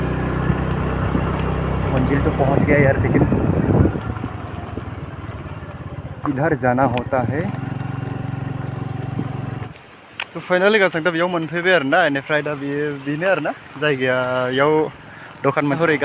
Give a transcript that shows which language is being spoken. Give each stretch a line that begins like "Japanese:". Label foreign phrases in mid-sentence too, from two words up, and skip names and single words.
Hindi: मंजिल तो पहुंच गया यार लेकिन इधर जाना होता है तो फाइनली
Bodo: गासंता बेयाव मोनफैबाय आरोना बेनिफ्राय दा बेनो आरोना जायगायाव दखान मोनसे हरै